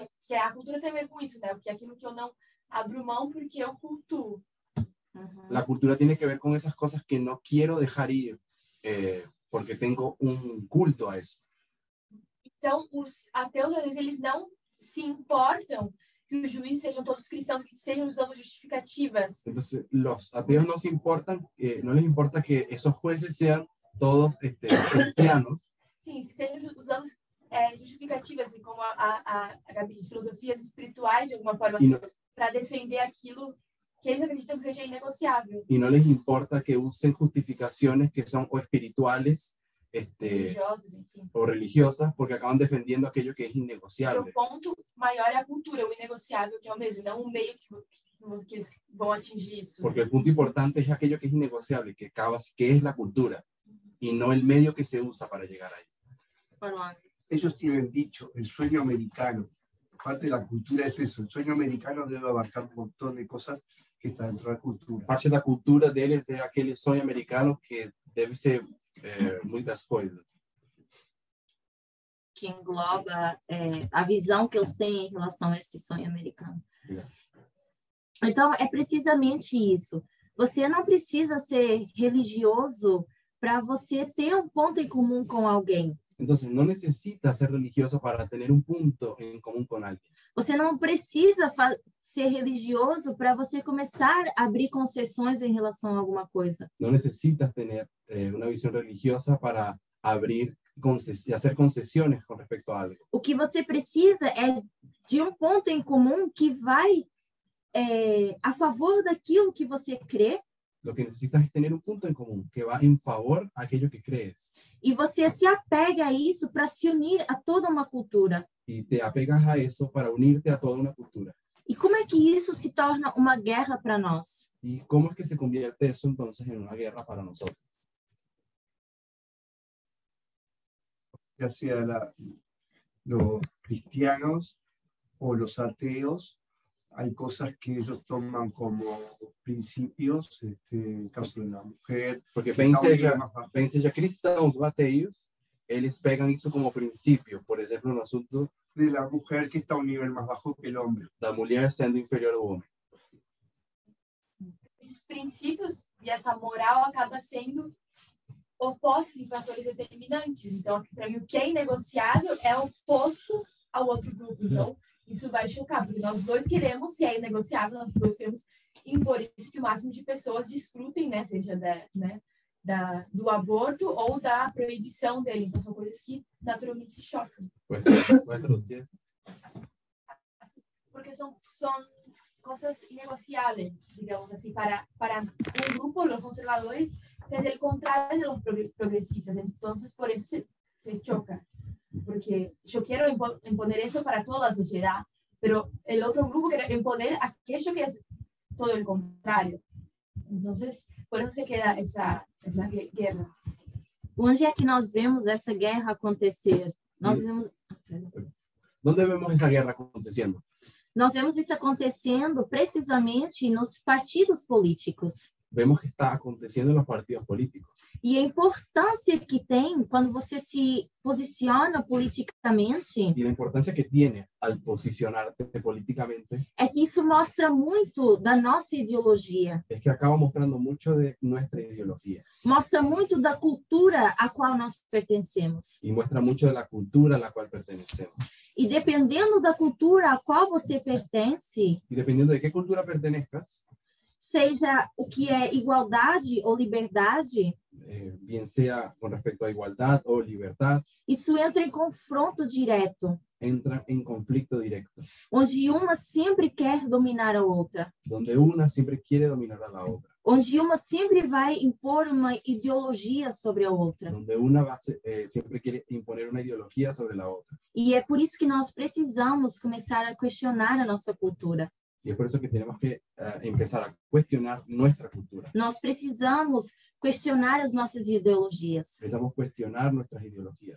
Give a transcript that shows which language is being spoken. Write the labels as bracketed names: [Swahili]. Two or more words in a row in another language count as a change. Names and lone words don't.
[Portuguese] Que a cultura tem a ver com isso, né? Porque é aquilo que eu não abro mão porque eu cultuo. [Spanish] La cultura tiene que ver con esas cosas que no quiero dejar ir porque tengo un culto a eso. [Portuguese] Então, os ateus, às vezes, eles não se importam que os juízes sejam todos cristãos, que estejam usando justificativas. [Spanish] Entonces, los ateos no se importan, no les importa que esos jueces sean todos cristianos, [Portuguese] Sim, se estejam usando justificativas, assim, como a Gabi diz, filosofias espirituais, de alguma forma, [Spanish] y no, [Portuguese] para defender aquilo que eles acreditam que seja inegociável. [Spanish] y no les importa que usen justificaciones que son o espirituales [Portuguese] Religiosas, enfim. [Spanish] o religiosas, porque acaban defendiendo aquello que es [Portuguese] Porque [Spanish] innegociable. [Portuguese] o ponto maior é a cultura, o inegociável, que é o mesmo, não o meio que eles vão atingir isso. [Spanish] Porque el punto importante es aquello que es innegociable, que es la cultura, y no el medio que se usa para llegar ahí. Ellos tienen dicho, el sueño americano. Parte de la cultura es eso. El sueño americano debe abarcar un montón de cosas que están dentro de la cultura. [Portuguese] Parte da cultura deles é aquele sonho americano que deve ser muitas coisas. Que engloba a visão que eles têm em relação a esse sonho americano. Então, é precisamente isso. Você não precisa ser religioso para você ter um ponto em comum com alguém. [Spanish] Entonces, no necesita ser religioso para tener un punto en común con alguien. [Portuguese] Você não precisa ser religioso para você começar a abrir concessões em relação a alguma coisa. [Spanish] No necesitas tener una visión religiosa para abrir y hacer concesiones con respecto a algo. [Portuguese] O que você precisa é de um ponto em comum que vai a favor daquilo que você crê. [Spanish] Lo que necesitas es tener un punto en común que va en favor a aquello que crees. [Portuguese] E você se apega a isso para se unir a toda uma cultura. [Spanish] Y te apegas a eso para unirte a toda una cultura. [Portuguese] E como é que isso se torna uma guerra para nós? [Spanish] ¿Y cómo es que se convierte eso entonces en una guerra para nosotros? Ya sea los cristianos o los ateos, hay cosas que ellos toman como principios, en el caso de la mujer. [Portuguese] Porque bem seja cristãos ou ateus, eles pegam isso como princípio. Por exemplo, no assunto [Spanish] de la mujer que está a un nivel más bajo que el hombre. [Portuguese] da mulher sendo inferior ao homem. Esses princípios e essa moral acaba sendo opostos em fatores determinantes. Então, para mim, o que é inegociável é oposto ao outro grupo. Então, isso vai chocar, porque nós dois queremos, se é inegociável, nós dois queremos impor isso que o máximo de pessoas desfrutem, né? Seja do aborto ou da proibição dele. Então, são coisas que naturalmente se chocam. [Spanish] Porque são cosas inegociables, digamos así, para un grupo, los conservadores, es el contrario de los progresistas. Entonces, por eso se choca. Porque yo quiero imponer eso para toda la sociedad, pero el otro grupo quiere imponer aquello que es todo el contrario. Entonces, por eso se queda essa guerra. [Portuguese] Onde é que nós vemos essa guerra acontecer? Nós vemos... [Spanish] ¿Dónde vemos esa guerra aconteciendo? [Portuguese] Nós vemos isso acontecendo precisamente nos partidos políticos. [Spanish] Vemos que está aconteciendo en los partidos políticos. [Portuguese] E a importância que tem quando você se posiciona politicamente. [Spanish] Y la importancia que tiene al posicionarte políticamente. [Portuguese] É que isso mostra muito da nossa ideologia. [Spanish] Es que acaba mostrando mucho de nuestra ideología. [Portuguese] Mostra muito da cultura a qual nós pertencemos. [Spanish] Y muestra mucho de la cultura a la cual pertenecemos. [Portuguese] E dependendo da cultura a qual você pertence. [Spanish] Y dependiendo de qué cultura pertenezcas. [Portuguese] Seja o que é igualdade ou liberdade, [Spanish] bien sea con respecto a igualdad o libertad, [Portuguese] isso entra em confronto direto. [Spanish] Entra en conflicto directo. [Portuguese] Onde uma sempre quer dominar a outra. [Spanish] Donde una siempre quiere dominar a la otra. [Portuguese] Onde uma sempre vai impor uma ideologia sobre a outra. [Spanish] Donde una siempre quiere imponer una ideología sobre la otra. [Portuguese] E é por isso que nós precisamos começar a questionar a nossa cultura. [Spanish] Y es por eso que tenemos que empezar a cuestionar nuestra cultura. [Portuguese] Nós precisamos questionar as nossas ideologias. [Spanish] Precisamos cuestionar nuestras ideologías.